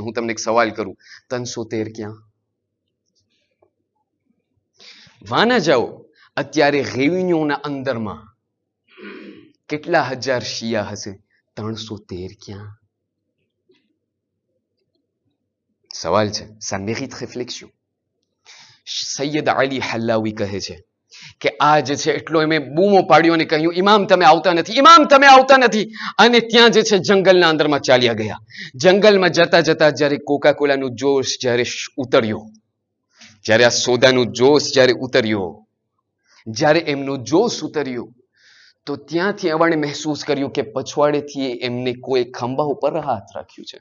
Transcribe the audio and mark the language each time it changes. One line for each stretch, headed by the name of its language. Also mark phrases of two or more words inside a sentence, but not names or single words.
Gujarati: હું તમને એક સવાલ કરું, 313 ક્યાં? વાના જાઓ, અત્યારે રેવિન્યુના અંદરમાં કેટલા 1000 શિયા હશે? 313 ક્યાં? સવાલ છે,
French: ça mérite réflexion.
Gujarati: સૈયદ અલી હલ્લાવી કહે છે કે આ જે છે એટલો એમે બૂમો પાડ્યો અને કહ્યું, ઇમામ તમે આવતા નથી. અને ત્યાં જે છે જંગલના અંદરમાં ચાલ્યા ગયા. જંગલમાં જતા જ્યારે કોકા કોલાનું જોશ જ્યારે ઉતર્યો, જ્યારે આ સોદાનું જોશ જ્યારે ઉતર્યો, જ્યારે એમનું જોશ ઉતર્યું, તો ત્યાંથી એમણે મહેસૂસ કર્યું કે પછવાડેથી એમને કોઈ ખંભા ઉપર હાથ રાખ્યું છે.